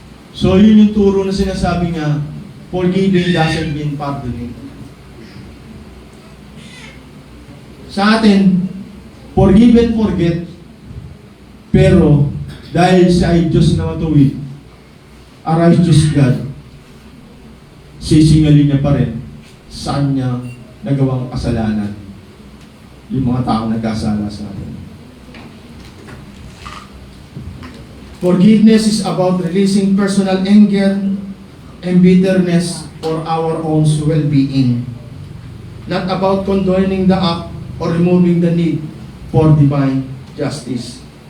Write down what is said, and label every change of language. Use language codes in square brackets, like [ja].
[tl] So yun yung turo na sinasabi niya, [en] forgiving doesn't mean pardoning. [tl] Sa atin, forgive and forget, pero dahil siya ay Diyos na matuwid, [en] a righteous God, [tl] sisingalin niya pa rin saan niya nagawang kasalanan yung mga taong nagkasala sa atin. [en] Forgiveness is about releasing personal anger and bitterness for our own well-being. Not about condoning the act or removing the need for divine justice.